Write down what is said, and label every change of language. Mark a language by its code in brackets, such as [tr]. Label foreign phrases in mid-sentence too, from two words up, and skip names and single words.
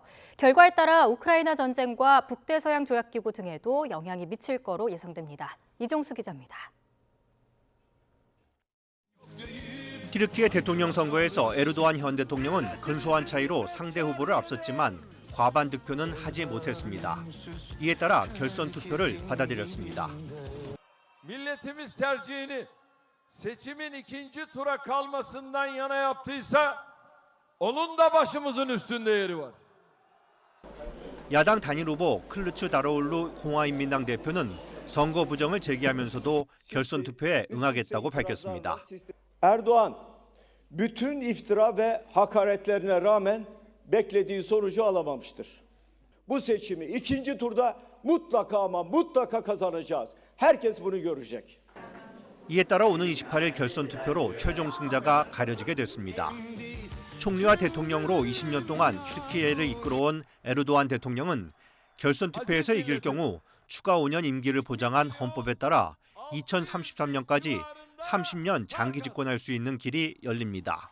[ko] 결과에 따라 우크라이나 전쟁과 북대서양 조약기구 등에도 영향이 미칠 거로 예상됩니다. 이종수 기자입니다. 튀르키예 대통령 선거에서 에르도안 현 대통령은 근소한 차이로 상대 후보를 앞섰지만 과반 득표는 하지 못했습니다. 이에 따라 결선 투표를 받아들였습니다. [tr] Milletimiz tercihini seçimin ikinci tura kalmasından yana yaptıysa onun da başımızın üstünde yeri var. [ko] 야당 단일 후보 클루츠 다로올루 공화인민당 대표는 선거 부정을 제기하면서도 결선 투표에 응하겠다고 밝혔습니다. [tr] Erdoğan bütün iftira ve hakaretlerine rağmen beklediği sonucu alamamıştır. Bu seçimi ikinci turda mutlaka ama mutlaka kazanacağız. Herkes bunu görecek. [ko] 이에 따라 오는 28일 결선 투표로 최종 승자가 가려지게 됐습니다. 총리와 대통령으로 20년 동안 튀르키예를 이끌어온 에르도안 대통령은 결선 투표에서 이길 경우 추가 5년 임기를 보장한 헌법에 따라 2033년까지 30년 장기 집권할 수 있는 길이 열립니다.